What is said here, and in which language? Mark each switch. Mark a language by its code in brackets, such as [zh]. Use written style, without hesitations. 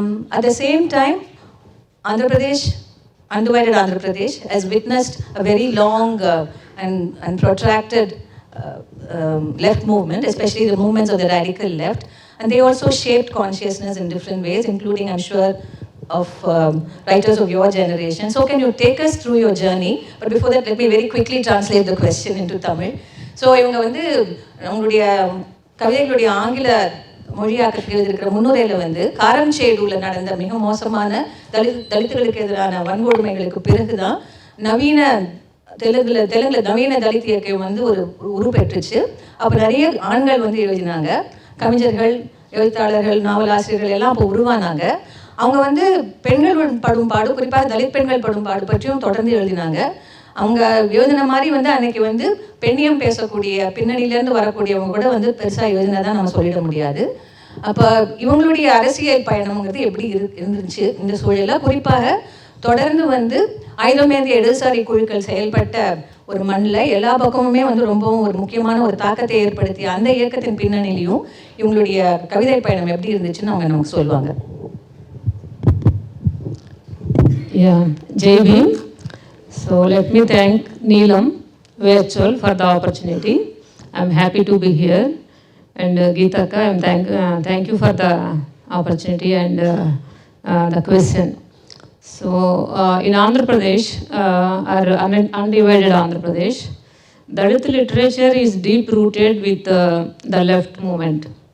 [en] At the same time, Andhra Pradesh, undivided Andhra Pradesh, has witnessed a very long and protracted left movement, especially the movements of the radical left. And they also shaped consciousness in different ways, including, I'm sure, of writers of your generation. So can you take us through your journey? But before that, let me very quickly translate the question into Tamil. [ta] So இவங்க உங்களுடைய கவிதைகளுடைய ஆங்கில மொழியாக்கத்தில் இருக்கிற முன்னுரையில் காரம்சேடுல நடந்த மிக மோசமான தலித்துகளுக்கு எதிரான வன்கொடுமைகளுக்கு பிறகுதான் நவீன தெலுங்குல நவீன தலித் இயக்கம் ஒரு உருப்பெற்றுச்சு. அப்போ நிறைய ஆண்கள் எழுதினாங்க. கவிஞர்கள், எழுத்தாளர்கள், நாவலாசிரியர்கள் எல்லாம் அப்போ உருவானாங்க. அவங்க பெண்கள் படும் பாடு, குறிப்பாக தலித் பெண்கள் படும் பாடு பற்றியும் தொடர்ந்து எழுதினாங்க. அவங்க எழுதின மாதிரி வந்து அன்னைக்கு வந்து பெண்ணியம் பேசக்கூடிய பின்னணியிலேருந்து வரக்கூடியவங்க கூட வந்து பெருசாக எழுதினதான் நம்ம சொல்லிட முடியாது. அப்போ இவங்களுடைய அரசியல் பயணம்ங்கிறது எப்படி இருந்துச்சு இந்த சூழலில்? குறிப்பாக தொடர்ந்து வந்து ஆயுதமேந்திய இடதுசாரி குழுக்கள் செயல்பட்ட ஒரு மண்ணில் எல்லா பக்கமுமே வந்து ரொம்பவும் ஒரு முக்கியமான ஒரு தாக்கத்தை ஏற்படுத்தி அந்த இயக்கத்தின் பின்னணியிலையும் இவங்களுடைய கவிதை பயணம் எப்படி இருந்துச்சுன்னு அவங்க நமக்கு சொல்லுவாங்க. [en] Jai Bhim. So let me thank Neelam Virtual for the opportunity. I'm happy to be here. And Geetaka, thank you for the opportunity and the question. So in Andhra Pradesh, our undivided Andhra Pradesh, Dalit literature is deep rooted with the left movement.